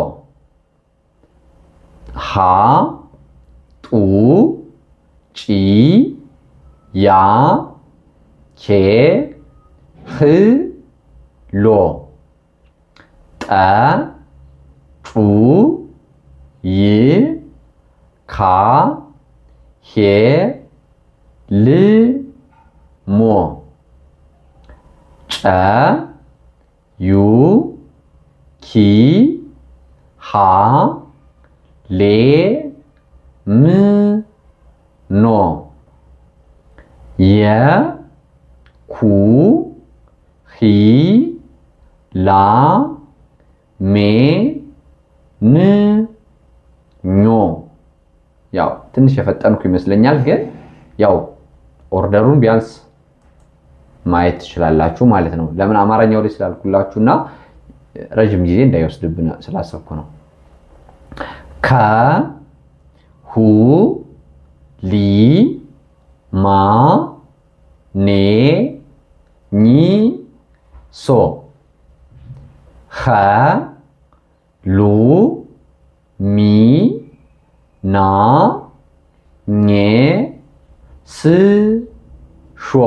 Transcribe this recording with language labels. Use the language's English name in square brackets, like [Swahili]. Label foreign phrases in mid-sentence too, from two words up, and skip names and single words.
[Amharic] ሃ ጡ ጪ ያ ኬ ህ ሎ ጠ ጩ ይ ካ ሄ ል ሞ ጨ ዩ ኪ ሃ ሌ ም ኖ የ ኩ ሂ ላ ሜ ን ኞ ያው ትንሽ የፈጠንኩ ይመስለኛል ግን ያው ኦርደሩን ቢያንስ ማየት ትችላላችሁ ማለት ነው ለምን አማርኛው ላይ ስላልኩላችሁና ረጅም ጊዜ እንዳይወስድብን ስላሰብኩ ነው ከ ሁ ሊ ማ ኔ ኒ ሶ ኸ ሉ ሚ ና ኜ ስ ሾ